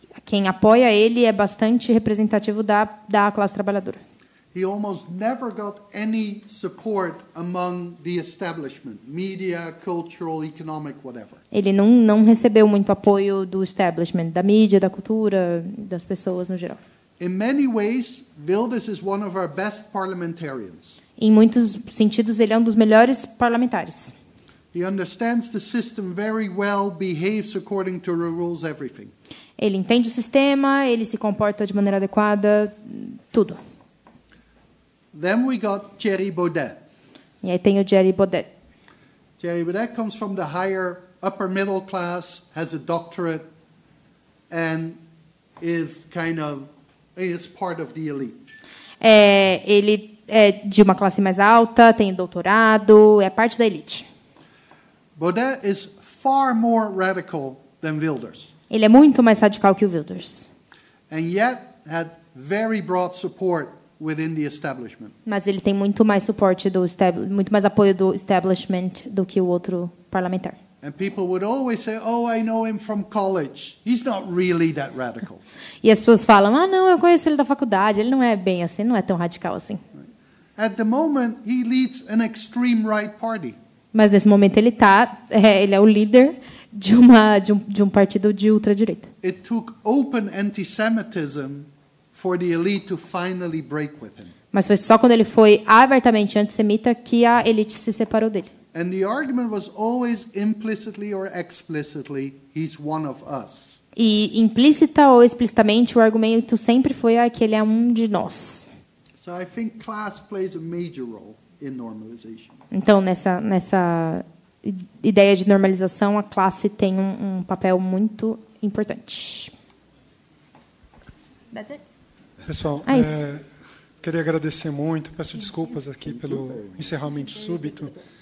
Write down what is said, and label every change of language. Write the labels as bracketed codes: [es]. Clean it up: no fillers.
[pt] Quem apoia ele é bastante representativo da classe trabalhadora. [en] He almost never got any support among the establishment, media, cultural, economic, whatever. [pt] Ele não recebeu muito apoio do establishment, da mídia, da cultura, das pessoas no geral. [en] In many ways, Wilders is one of our best parliamentarians. [pt] Em muitos sentidos, ele é um dos melhores parlamentares. [en] He understands the system very well, behaves according to the rules, everything. [pt] Ele entende o sistema, ele se comporta de maneira adequada, tudo. [en] Then we got Thierry Baudet. [pt] E aí tem o Thierry Baudet. [en] Thierry Baudet comes from the upper middle class, has a doctorate, and is part of the elite. [pt] Ele é de uma classe mais alta, tem doutorado, é parte da elite. [en] Baudet is far more radical than Wilders. [pt] Ele é muito mais radical que o Wilders. [en] And yet had very broad support within the establishment. [pt] Mas ele tem muito mais suporte muito mais apoio do establishment do que o outro parlamentar. [en] And people would always say, "Oh, I know him from college. He's not really that radical." [pt] E as pessoas falam: não, eu conheço ele da faculdade, ele não é bem assim, não é tão radical assim." [en] At the moment, he leads an extreme right party. [pt] Mas nesse momento ele é o líder de um partido de ultradireita. [en] It took open anti-Semitism for the elite to finally break with him. [pt] Mas foi só quando ele foi abertamente antissemita que a elite se separou dele. [en] And the argument was always implicitly or explicitly, he's one of us. [pt] E implícita ou explicitamente o argumento sempre foi que ele é um de nós. [en] So I think class plays a major role in normalization. [pt] Então nessa ideia de normalização, a classe tem um papel muito importante. [en] That's it. [pt] Pessoal, queria agradecer muito, peço desculpas aqui pelo encerramento súbito.